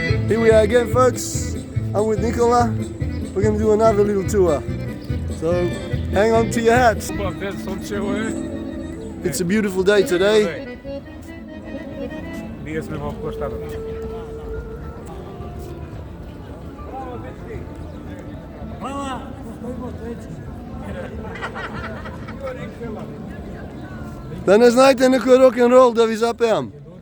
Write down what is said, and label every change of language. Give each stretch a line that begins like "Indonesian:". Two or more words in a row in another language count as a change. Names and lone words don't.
English: Here we are again, folks. I'm with Nikola. We're going to do another little tour. So hang on to your hats. It's a beautiful day today.
Serbian: Da ne znajte neko rock'n'roll da vi zapevam.